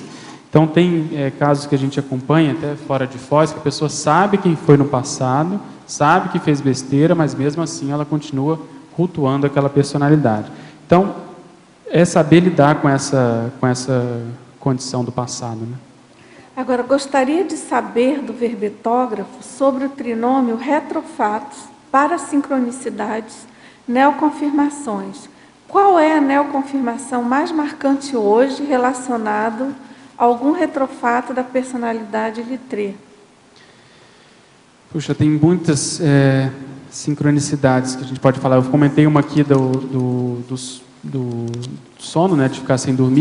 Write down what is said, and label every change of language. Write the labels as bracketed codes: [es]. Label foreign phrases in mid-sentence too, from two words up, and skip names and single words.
[pt] Então tem casos que a gente acompanha, até fora de Foz, que a pessoa sabe quem foi no passado, sabe que fez besteira, mas mesmo assim ela continua cultuando aquela personalidade. Então, é saber lidar com essa condição do passado, né? Agora, gostaria de saber do verbetógrafo sobre o trinômio retrofatos, parasincronicidades, neoconfirmações. Qual é a neoconfirmação mais marcante hoje relacionado a algum retrofato da personalidade Littré? Puxa, tem muitas sincronicidades que a gente pode falar. Eu comentei uma aqui do sono, né, de ficar sem dormir.